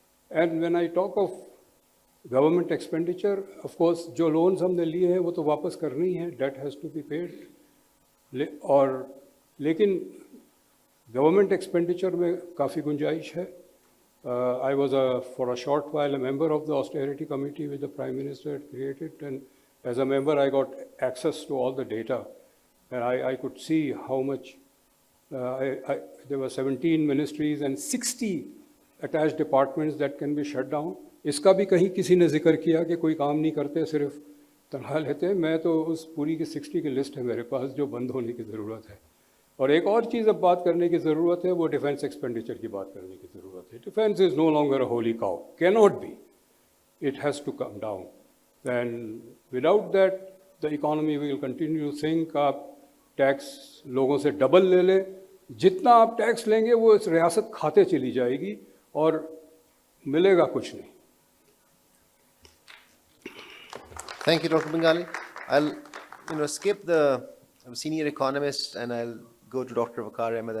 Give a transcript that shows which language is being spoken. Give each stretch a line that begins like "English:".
English: and when I talk of government expenditure, of course
Urdu: جو loans ہم نے لیے ہیں وہ تو واپس کرنے ہی ہیں,
English: That has to be paid.
Urdu: اور لیکن گورنمنٹ ایکسپینڈیچر میں کافی گنجائش ہے.
English: I was for a short while a member of the austerity committee which the Prime Minister had created, and as a member I got access to all the data, and I could see how much there were 17 ministries and 60 attached departments that can be shut down.
Urdu: اس کا بھی کہیں کسی نے ذکر کیا کہ کوئی کام نہیں کرتے, صرف تنخواہ لیتے ہیں. میں تو اس پوری کی 60 کی لسٹ ہے میرے پاس جو بند ہونے کی ضرورت ہے. اور ایک اور چیز اب بات کرنے کی ضرورت ہے, وہ ڈیفینس ایکسپینڈیچر کی بات کرنے کی ضرورت ہے.
English: Defence is no longer a holy cow, can not be, it has to come down. And without that the economy will continue sink.
Urdu: آپ ٹیکس لوگوں سے ڈبل لے لیں, جتنا آپ ٹیکس لیں گے وہ اس ریاست کھاتے چلی جائے گی اور ملے گا کچھ نہیں.
English: Thank you, Dr. Bengali. I'll skip the senior economist and I'll go to Dr. Waqar Ahmed.